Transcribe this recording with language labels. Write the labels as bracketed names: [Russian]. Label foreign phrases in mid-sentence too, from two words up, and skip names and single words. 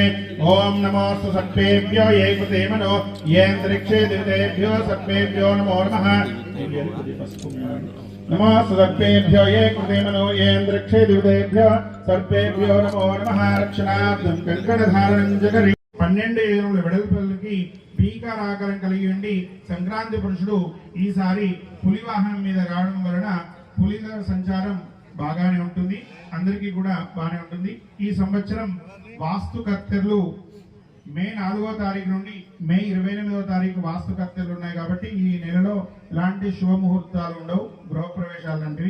[Sanskrit] ओम नमोस्तु सर्पेभ्यो ये कृते मनो ये अंतरिक्षे दिवतेभ्यो सर्पेभ्यो नमो नमः। नमोस्तु सर्पेभ्यो ये कृते मनो ये अंतरिक्षे दिवतेभ्यो सर्पेभ्यो नमो नमः। रक्षणार्थं कंकणधारणं च करिष्ये। [Telugu] 12 ఏనుగుల వెడల్పులకి భీకరాకారం కలిగి ఉండి సంక్రాంతి పురుషుడు ఈసారి పులి వాహనం మీద రావడం వలన పులిల సంచారం బాగానే ఉంటుంది, అందరికీ కూడా బాగానే ఉంటుంది। ఈ సంవత్సరం వాస్తుకర్తలు మే 4వ తారీఖు నుండి మే 28వ తారీఖు వాస్తుకర్తలు ఉన్నాయి కాబట్టి ఈ నెలలో ఎలాంటి శుభముహూర్తాలు ఉండవు, గృహప్రవేశాలు లాంటివి।